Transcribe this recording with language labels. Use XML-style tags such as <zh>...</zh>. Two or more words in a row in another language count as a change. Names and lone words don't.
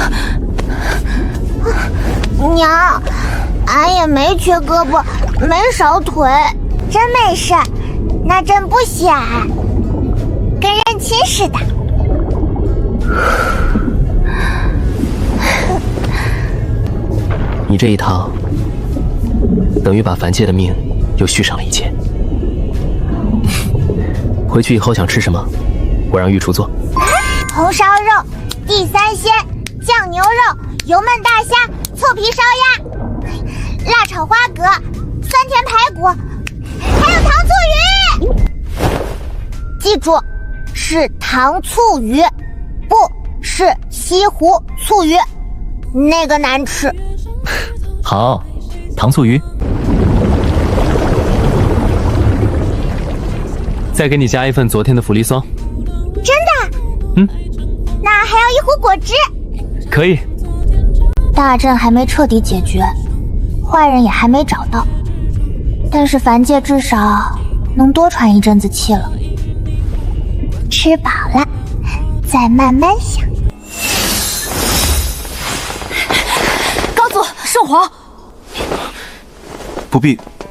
<zh>娘，俺也沒缺胳膊，沒少腿，真沒事，那陣不吸俺，跟認親似的。你這一趟，等於把凡界的命又續上了一截。回去以後想吃什麼，我讓御廚做。紅燒肉、地三鮮、醬牛肉、油燜大蝦、脆皮燒鴨、辣炒花蛤、酸甜排骨，還有糖醋魚。記住，是糖醋魚，不是西湖醋魚，那個難吃。好，糖醋魚。再給你加一份昨天的福利霜。真的？嗯。那還要一壺果汁。可以。大陣還沒徹底解決，壞人也還沒找到，但是凡界至少能多喘一陣子氣了。吃飽了，再慢慢想。高祖，聖皇，不必。</zh>